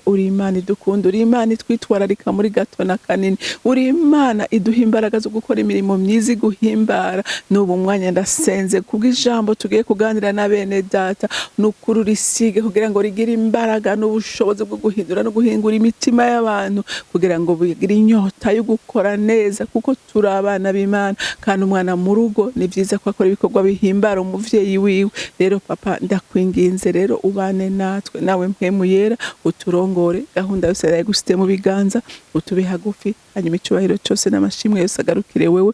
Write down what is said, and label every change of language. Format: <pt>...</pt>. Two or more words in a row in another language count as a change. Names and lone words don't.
<rn>Uri Imana idukunda, uri Imana itwitwararika muri na kanini, uri Imana iduha imbaraga zo gukora imirimo myiza guhimbara. N'ubu mwanya ndasenze kubw'ijambo tugiye kuganira na bene data, n'ukuri urisige kugira ngo rigire imbaraga n'ubushobozi bwo guhindura no guhingura imitima y'abantu, kugira ngo bigire inyota yo gukora neza, kuko turi abana b'Imana. Kandi umwana mu rugo ni byiza ko akora ibikorwa bihimbara umuvyeyi wiwe. Rero papa, ndakwinginze rero ubane natwe, nawe mpemu yera uturongore, gahunda yose yagusite mu biganza, utube hagufi, hanyuma icyubahiro cyose n'amashimwe yose agarukire wewe.</rn>